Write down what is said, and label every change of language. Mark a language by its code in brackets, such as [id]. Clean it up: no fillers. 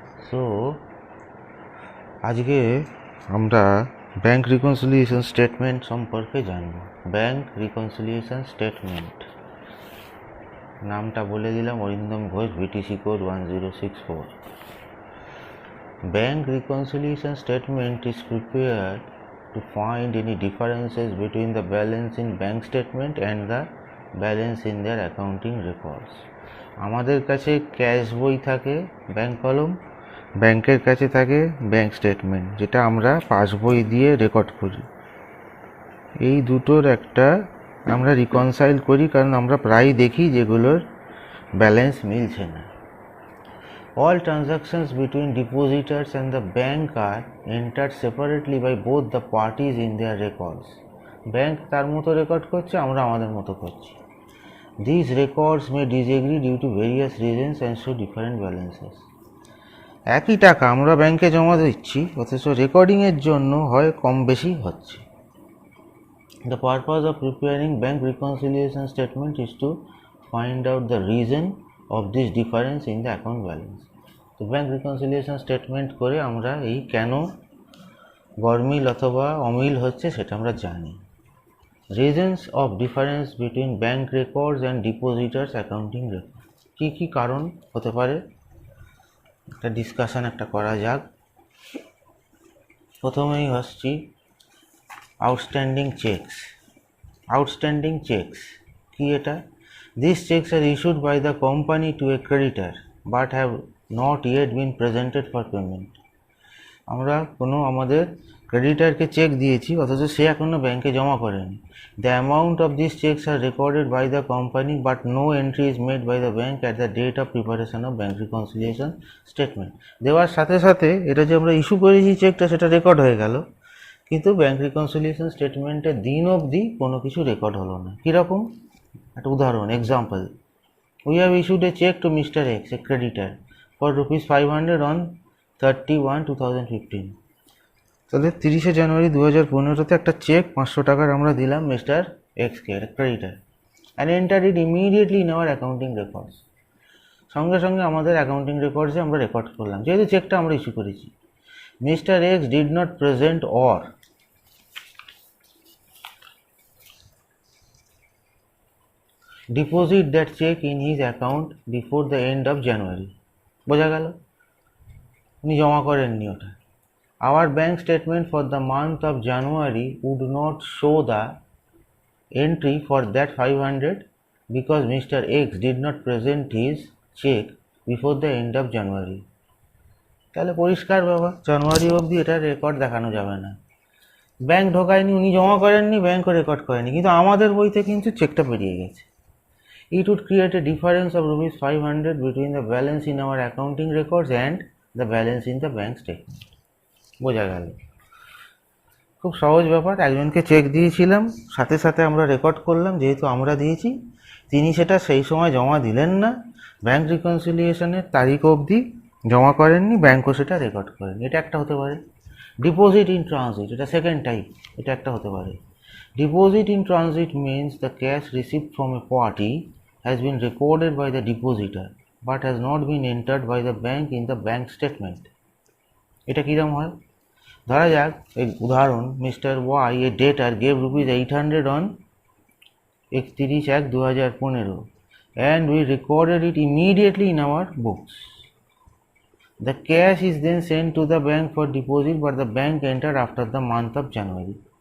[bn] So আজকে আমরা bank reconciliation statement সম্পর্কে জানব। ব্যাংক রিকনসিলিয়েশন স্টেটমেন্ট নামটা বলে দিলাম, Arindam Ghosh, BTC code 1064। [en] Bank reconciliation statement is prepared to find any differences between the balance in bank statement and the balance in their accounting records. [bn] আমাদের কাছে cash বই থাকে, bank কলম, ব্যাংকের কাছে থাকে ব্যাংক স্টেটমেন্ট, যেটা আমরা পাসবই দিয়ে রেকর্ড করি। এই দুটোর একটা আমরা রিকনসাইল করি, কারণ আমরা প্রায় দেখি যেগুলোর ব্যালেন্স মিলছে না। [en] All transactions between depositors and the bank are entered separately by both the parties in their records. [bn] Bank তার মতো রেকর্ড করছে, আমরা আমাদের মতো করছি। [en] These records may disagree due to various reasons and show different balances. [bn] একই টাকা আমরা ব্যাংকে জমা দিচ্ছি, অথচ রেকর্ডিংয়ের জন্য হয় কম বেশি হচ্ছে। [en] The purpose of preparing bank reconciliation statement is to find out the reason of this difference in the account balance. [bn] তো ব্যাংক রিকনসিলিয়েশন স্টেটমেন্ট করে আমরা এই কেন গরমিল অথবা অমিল হচ্ছে সেটা আমরা জানি। [en] reasons of difference between bank records and depositors accounting record, [bn] কী কী কারণ হতে পারে একটা ডিসকাশন একটা করা যাক। প্রথমেই হচ্ছি আউটস্ট্যান্ডিং চেকস। আউটস্ট্যান্ডিং চেকস কি এটা? [en] These checks are issued by the company to a creditor but have not yet been presented for payment. [bn] আমরা কোনো আমাদের ক্রেডিটারকে চেক দিয়েছি, অথচ সে এখনও ব্যাংকে জমা করেনি। [en] The amount of these checks are recorded by the company but no entry is made by the bank at the date of preparation of bank reconciliation statement. [bn] দেওয়ার সাথে সাথে এটা যে আমরা ইস্যু করেছি চেকটা, সেটা রেকর্ড হয়ে গেল, কিন্তু ব্যাংক রিকনসিলিয়েশন স্টেটমেন্টের দিন অবধি কোনো কিছু রেকর্ড হলো না। কীরকম? একটা উদাহরণ, [en] Example: we have issued a check to Mr. X, a creditor, for ₹500 on 31/2015. [bn] তাহলে 30শে জানুয়ারি 2015 একটা চেক 500 টাকার আমরা দিলাম মিস্টার এক্সকে, creditor, [en] And enter it immediately in our accounting records. [bn] সঙ্গে সঙ্গে আমাদের অ্যাকাউন্টিং রেকর্ডসে আমরা রেকর্ড করলাম, যেহেতু চেকটা আমরা ইস্যু করেছি। [en] Mister X did not present or deposit that check in his account before the end of January. [bn] বোঝা গেল উনি জমা করেননি ওটা। [en] Our bank statement for the month of January would not show the entry for that 500 because Mr. X did not present his check before the end of January. [bn] তাহলে পরিষ্কার বাবা, জানুয়ারি অবধি এটা রেকর্ড দেখানো যাবে না। ব্যাংক ঢোকায়নি, উনি জমা করেননি, ব্যাংকও রেকর্ড করেনি, কিন্তু আমাদের বইতে কিন্তু চেকটা বেরিয়ে গেছে। [en] It would create a difference of ₹500 between the balance in our accounting records and the balance in the bank statement. [bn] বোঝা গেল? খুব সহজ ব্যাপার। একজনকে চেক দিয়েছিলাম, সাথে সাথে আমরা রেকর্ড করলাম, যেহেতু আমরা দিয়েছি, তিনি সেটা সেই সময় জমা দিলেন না, ব্যাংক রিকনসিলিয়েশনের তারিখ অবধি জমা করেননি, ব্যাংকও সেটা রেকর্ড করেনি। এটা একটা হতে পারে। ডিপোজিট ইন ট্রানজিট, এটা সেকেন্ড টাইপ, এটা একটা হতে পারে। [en] Deposit in transit means the cash received from a party has been recorded by the depositor but has not been entered by the bank in the bank statement. [bn] এটা কিরম হয়? ধরা যাক, এই উদাহরণ, [en] Mister Y, a debtor, gave ₹800 on 31/1/2015 and we recorded it immediately in our books. The cash is then sent to the bank for deposit but the bank entered after the month of January.